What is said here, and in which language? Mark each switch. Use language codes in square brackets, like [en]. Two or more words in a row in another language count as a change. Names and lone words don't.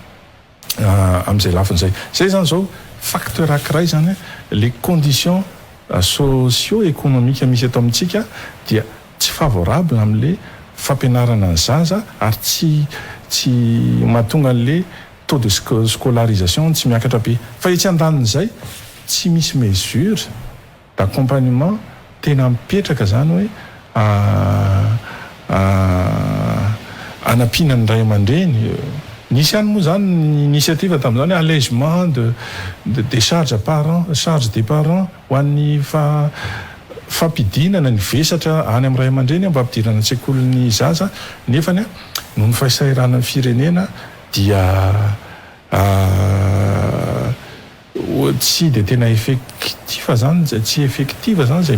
[mg] amin'izay lafin'izay zay zany zao facteur ankiray zany [fr] les conditions socio-économique [mg] misy eto amintsika dia tsy favorable amin'le fampianarana ny zaza ary tsy mahatonga an'le [fr] taux de scolarisation [mg] tsy miakatra be fa etsy andaniny izay tsy misy [fr] mesure d'accompagnement [mg] tena mipetraka zany hoe anampianany ray aman-dreny. Nisy ihany moa zany ny initiative tamin'izany [fr] allègement des charges charges des parents [mg] ho an'ny fampidinana ny vesatra any amin'ny ray aman-dreny mba ampidirana an-tsekoly ny zaza nefany noho ny fahasahiranany firenena dia tsy de tena effectif zany tsy effective zany zay